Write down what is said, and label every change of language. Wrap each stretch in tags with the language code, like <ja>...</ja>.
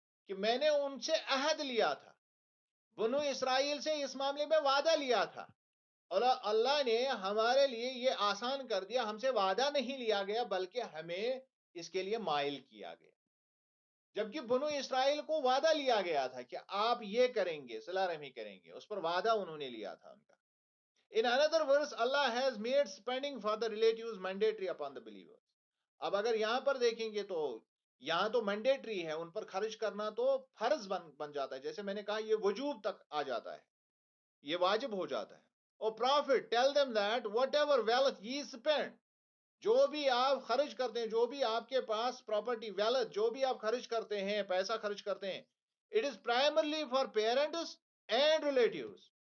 <ur>کہ میں نے ان سے عہد لیا تھا، بنو اسرائیل سے اس معاملے میں وعدہ لیا تھا، اور اللہ نے ہمارے لیے یہ آسان کر دیا. ہم سے وعدہ نہیں لیا گیا بلکہ ہمیں اس کے لیے مائل کیا گیا. جبکہ بنو اسرائیل کو وعدہ لیا گیا تھا کہ آپ یہ کریں گے، صلہ رحمی کریں گے، اس پر وعدہ انہوں نے لیا تھا ان کا.</ur> <en>In another verse, Allah has made spending for the relatives mandatory upon the believers.</en> <ur>اب اگر یہاں پر دیکھیں گے تو یہاں تو مینڈیٹری ہے، ان پر خرچ کرنا تو فرض بن جاتا ہے. جیسے میں نے کہا یہ وجوب تک آ جاتا ہے، یہ واجب ہو جاتا ہے. اور</ur> <en>prophet tell them that whatever wealth ye spend،</en> <ur>جو بھی آپ خرچ کرتے ہیں، جو بھی آپ کے پاس پراپرٹی ویلتھ، جو بھی آپ خرچ کرتے ہیں، پیسہ خرچ کرتے ہیں،</ur> <en>It is primarily for parents and relatives.</en>